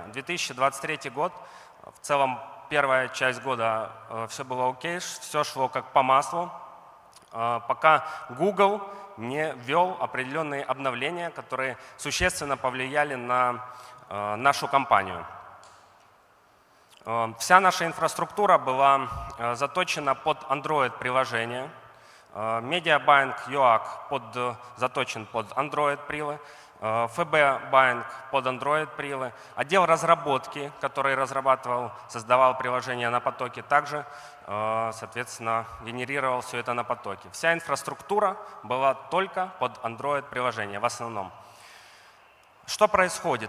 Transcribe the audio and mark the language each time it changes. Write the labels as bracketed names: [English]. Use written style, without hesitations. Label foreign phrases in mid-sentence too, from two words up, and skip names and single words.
[Russian] 2023 год, в целом первая часть года все было окей, все шло как по маслу, пока Google не ввел определенные обновления, которые существенно повлияли на нашу компанию. Вся наша инфраструктура была заточена под Android-приложение. Media-Buying UAC заточен под Android-прилы. FB-Buying под Android-прилы. Отдел разработки, который создавал приложение на потоке, также, соответственно, генерировал все это на потоке. Вся инфраструктура была только под Android-приложение в основном. Что происходит?